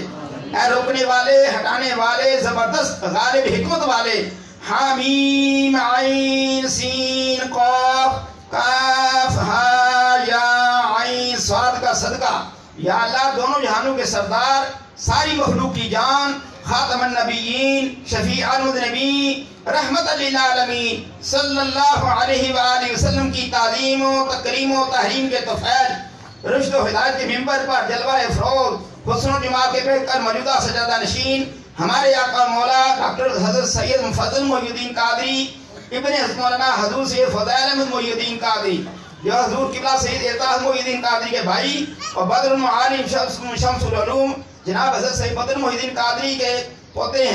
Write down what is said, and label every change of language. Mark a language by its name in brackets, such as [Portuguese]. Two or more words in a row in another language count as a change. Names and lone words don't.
[Urdu] اے روکنے والے، ہٹانے والے، زبردست غالب حکمت والے، حامیم عین سین قاف کاف ہا یا عین صاد کا صدقہ یا اللہ دونوں جہانوں کے سردار، ساری مخلوق کی جان، خاتم النبیین، شفیع المذنبین، رحمت للعالمین [Arabic] صلی اللہ علیہ وآلہ وسلم [Urdu] کی تعظیم و تکریم و تحریم کے توفیل رشد و ہدایت کے ممبر پر جلوہ افروز حسن و جمال کے بیٹھ کر موجودہ سجادہ نشین ہمارے آقا مولا ڈاکٹر حضرت سید مفضل محی الدین قادری ابن حضرت مولانا حضرت سید فضائل احمد محی الدین قادری جو حضور قبلہ سید الطاف محی الدین قادری کے بھائی اور بدر المعالم شمس العلوم جناب حضرت سید بدر محی الدین قادری کے پوتے ہیں.